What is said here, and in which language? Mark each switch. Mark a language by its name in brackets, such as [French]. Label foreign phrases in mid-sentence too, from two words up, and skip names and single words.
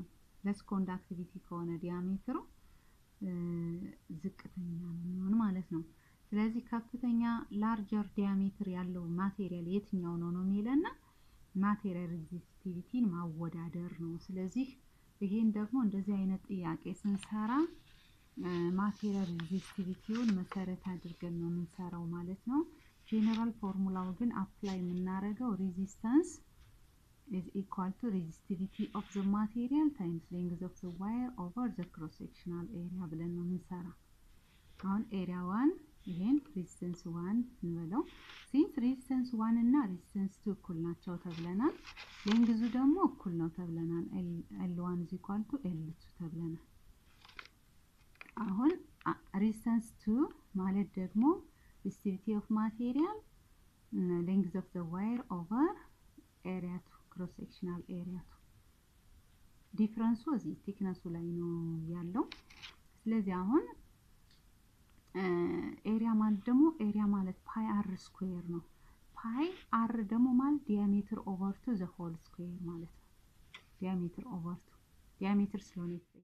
[English] less conductivity [Amharic] ከሆነ ዲያሜትሩ ዝቅተኛ ነው የሚሆን ማለት ነው። ስለዚህ ከፍተኛ [English] larger diameter [Amharic] ያለው ማቴሪያል የትኛው ነው የሚለና ማቴሪያል ሬዚስቲቪቲን ማወዳደር ነው። ስለዚህ ይሄን ደግሞ እንደዚህ አይነት ጥያቄ ስንሰራ ማቴሪያል ሬዚስቲቪቲውን መሰረት አድርገን ነው የምንሰራው ማለት ነው። ጀነራል ፎርሙላው ግን አፕላይ የምናደርገው [English] resistance is equal to resistivity of the material times length of the wire over the cross sectional area [Amharic] ብለን ነው የምንሰራ። አሁን area 1 ይሄን resistance 1 እንበለው። [English] since resistance 1 [Amharic] እና resistance 2 እኩል ናቸው ተብለናል። ሌንግዙ ደግሞ እኩል ነው ተብለናል። [English] L1 is equal to L2 [Amharic] ተብለናል። አሁን resistance 2 ማለት ደግሞ [English] resistivity of material length of the wire over area 2 cross sectional area 2 [Amharic] ዲፈረንሱ እዚህ ቲክነሱ ላይ ነው ያለው። ስለዚህ አሁን ኤሪያ ማለት ደግሞ ኤሪያ ማለት [English] pi r square [Amharic] ነው። [English] pi r [Amharic] ደግሞ ማለት [English] diameter over 2 the whole square [Amharic] ማለት ነው። [English] diameter over 2 [Amharic] ዲያሜትር ስለሆነ